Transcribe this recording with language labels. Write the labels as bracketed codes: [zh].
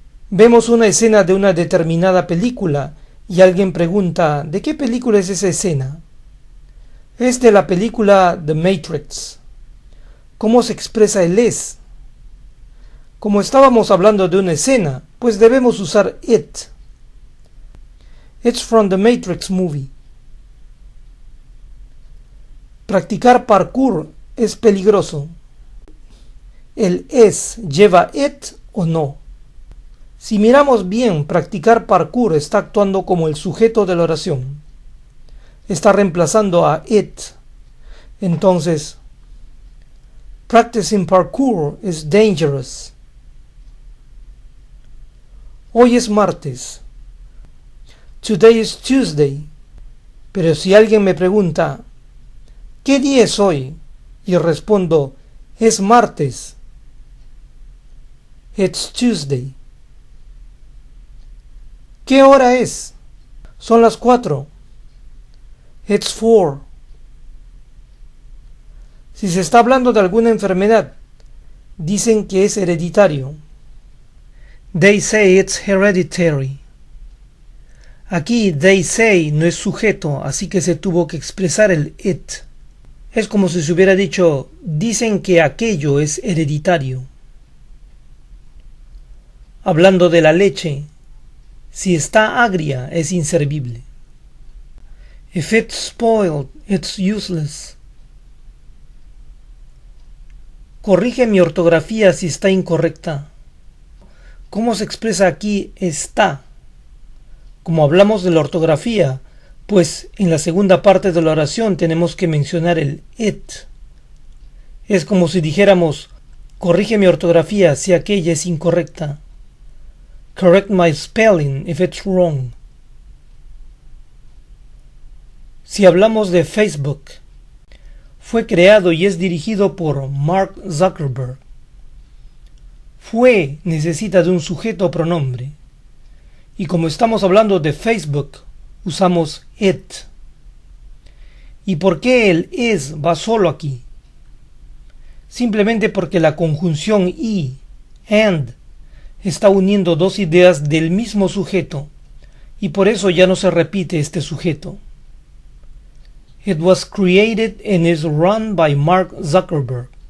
[es] Vemos una escena de una determinada película y alguien pregunta: ¿de qué película es esa escena? Es de la película The Matrix. ¿Cómo se expresa el es? Como estábamos hablando de una escena, pues debemos usar it. [en] It's from the Matrix movie. [es] Practicar parkour es peligroso. ¿El es lleva it o no? Si miramos bien, practicar parkour está actuando como el sujeto de la oración. Está reemplazando a it. [en] Entonces, practicing parkour is dangerous. [es] Hoy es martes. [en] Today is Tuesday. [es] Pero si alguien me pregunta: ¿qué día es hoy? Y respondo: es martes. [en] It's Tuesday. [es] ¿Qué hora es? Son las 4. [en] It's 4. [es] Si se está hablando de alguna enfermedad, dicen que es hereditario. [en] They say it's hereditary. [es] Aquí [en] they say [es] no es sujeto, así que se tuvo que expresar el it. Es como si se hubiera dicho: dicen que aquello es hereditario. Hablando de la leche, si está agria es inservible. [en] If it's spoiled, it's useless. [es] Corrige mi ortografía si está incorrecta. ¿Cómo se expresa aquí está? Como hablamos de la ortografía, pues en la segunda parte de la oración tenemos que mencionar el it. Es como si dijéramos: corrige mi ortografía si aquella es incorrecta. [en] Correct my spelling if it's wrong. [es] Si hablamos de Facebook, fue creado y es dirigido por Mark Zuckerberg. Fue necesita de un sujeto o pronombre. Y como estamos hablando de Facebook, usamos it. ¿Y por qué el is va solo aquí? Simplemente porque la conjunción y, and, está uniendo dos ideas del mismo sujeto, y por eso ya no se repite este sujeto. [en] It was created and is run by Mark Zuckerberg.